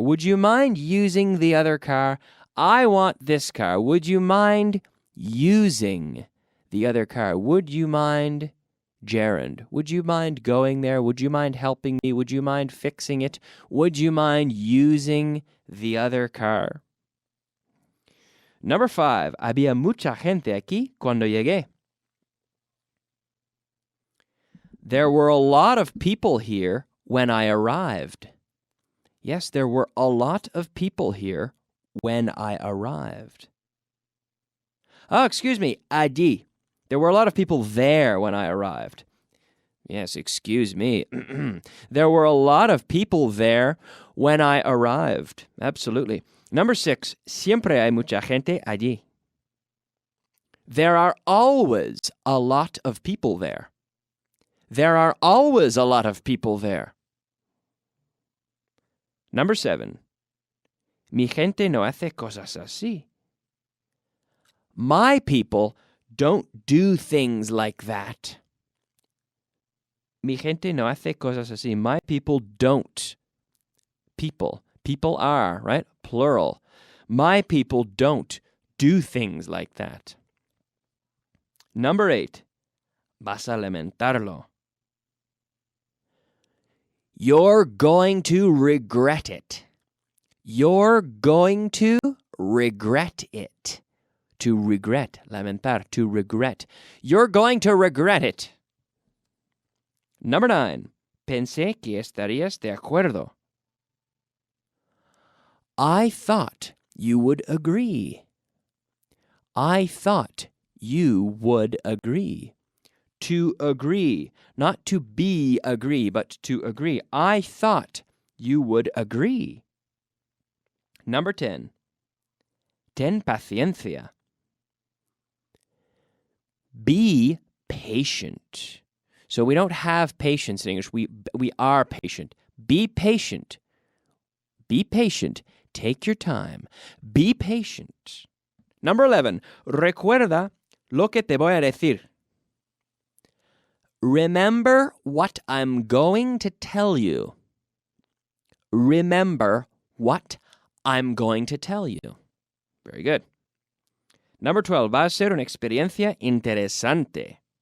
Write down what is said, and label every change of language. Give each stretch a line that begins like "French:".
English: Would you mind using the other car? I want this car. Would you mind using the other car? Would you mind, gerund? Would you mind going there? Would you mind helping me? Would you mind fixing it? Would you mind using the other car? Number 5.
Spanish: Había mucha gente aquí cuando llegué.
English: There were a lot of people here when I arrived. Yes, there were a lot of people here when I arrived. Oh, excuse me, allí. There were a lot of people there when I arrived. Yes, excuse me. There were a lot of people there when I arrived. Absolutely. Number 6,
Spanish: siempre hay mucha gente allí.
English: There are always a lot of people there. There are always a lot of people there. Number 7,
Spanish: mi gente no hace cosas así.
English: My people don't do things like that.
Spanish: Mi gente no hace cosas así.
English: My people don't. People. People are, right? Plural. My people don't do things like that. Number 8,
Spanish: vas a lamentarlo.
English: You're going to regret it. You're going to regret it. To regret, lamentar, to regret. You're going to regret it. Number 9,
Spanish: pensé que estarías de acuerdo.
English: I thought you would agree. I thought you would agree. To agree, not to be agree, but to agree. I thought you would agree. Number 10,
Spanish: ten paciencia.
English: Be patient. So we don't have patience in English. We are patient. Be patient. Be patient. Take your time. Be patient. Number 11,
Spanish: recuerda lo que te voy a decir.
English: Remember what I'm going to tell you. Remember what I'm going to tell you. Very good. Number 12,
Spanish: va a ser una experiencia interesante.